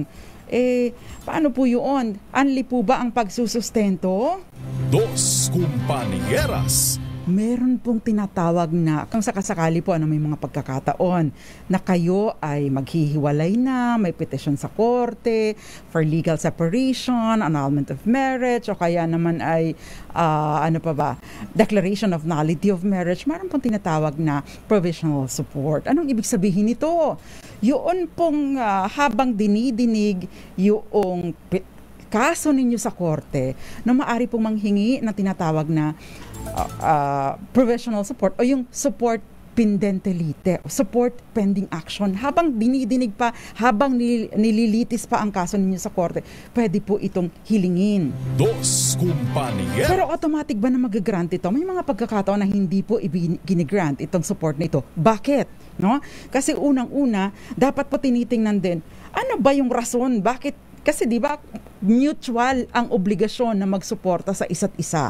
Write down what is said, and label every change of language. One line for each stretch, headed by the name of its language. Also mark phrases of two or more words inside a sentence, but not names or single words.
Filipino: Paano po yun? Anli po ba ang pagsusustento?
Spanish: Dos Compañeras.
Filipino: Meron pong tinatawag na, kung sakasakali po, may mga pagkakataon na kayo ay maghihiwalay na, may petition sa korte
English: for legal separation, annulment of marriage,
Filipino: o kaya naman ay,
English: declaration of nullity of marriage.
Filipino: Meron pong tinatawag na
English: provisional support.
Filipino: Anong ibig sabihin nito? Yun pong habang dinidinig yung kaso ninyo sa korte, na maaari pong manghingi na tinatawag na
English: provisional support
Filipino: o yung
English: support
Latin: pendente lite,
English: support pending action.
Filipino: Habang dinidinig pa, habang nililitis pa ang kaso ninyo sa korte, pwede po itong hilingin.
Spanish: Dos Compañeras.
Filipino: Pero automatic ba na mag-grant ito? May mga pagkakataon na hindi po ginigrant itong support na ito. Bakit? No? Kasi unang-una, dapat po tinitingnan din, ano ba yung rason? Bakit? Kasi di ba mutual ang obligasyon na magsuporta sa isa't isa.